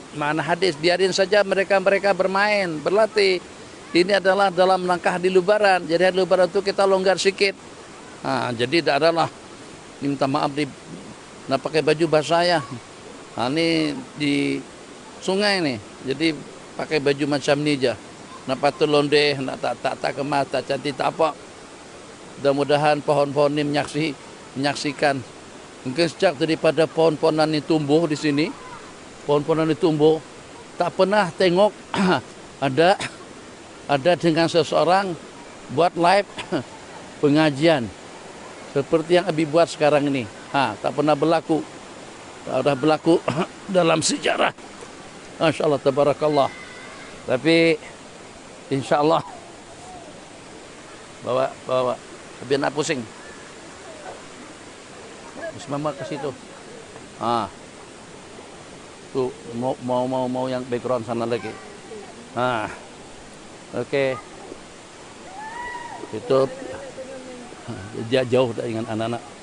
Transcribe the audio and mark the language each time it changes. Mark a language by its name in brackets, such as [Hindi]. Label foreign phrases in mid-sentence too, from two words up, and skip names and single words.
[Indonesian] Makna hadis, biarin saja mereka bermain, berlatih. Ini adalah dalam langkah di Lebaran. Jadi hari Lebaran itu kita longgar sedikit. [Malay] Nah, jadi tidak adalah minta maaf nak pakai baju basah ya. Nah, ini di sungai nih. Jadi pakai baju macam ni aja. Nak patut londe, nak tak kemas, tak cantik, tak apa. Mudah-mudahan pohon-pohon ini menyaksikan. Mungkin sejak daripada pohon-pohonan ini tumbuh di sini, pohon-pohonan ini tumbuh, tak pernah tengok ada dengan seseorang buat live pengajian seperti yang Abi buat sekarang ini. Tak pernah berlaku. Tak pernah berlaku dalam sejarah. [Arabic] ما شاء الله، تبارك الله. [Malay] Tapi [Arabic] إن شاء الله [Malay] bawa biar nak pusing. Mama ke situ. [Indonesian] Tuh mau yang background sana lagi. Oke. Itu dia jauh dengan anak-anak.